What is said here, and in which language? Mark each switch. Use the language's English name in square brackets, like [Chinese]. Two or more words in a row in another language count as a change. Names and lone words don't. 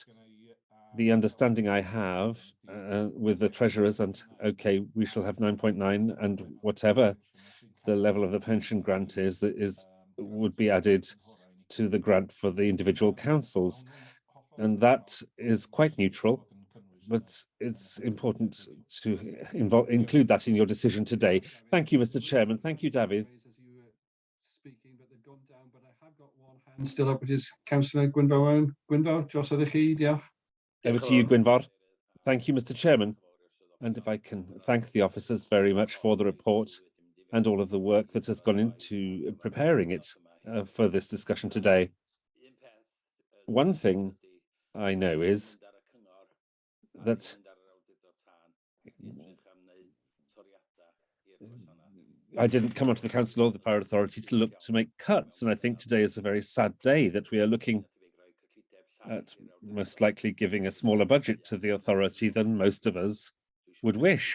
[English] The understanding I have with the treasurers, and okay, we shall have 9.9, and whatever the level of the pension grant is would be added to the grant for the individual councils, and that is quite neutral. But it's important to include that in your decision today. Thank you, Mr. Chairman. Thank you, David. Still up, which is Councillor Gwynfor Owen. [Welsh] Gwynfor, drosodd chi, diolch. [English] Over to you, Gwynfor. Thank you, Mr. Chairman. And if I can thank the officers very much for the report and all of the work that has gone into preparing it for this discussion today. One thing I know is that I didn't come onto the council or the Fire Authority to look to make cuts, and I think today is a very sad day that we are looking at most likely giving a smaller budget to the authority than most of us would wish.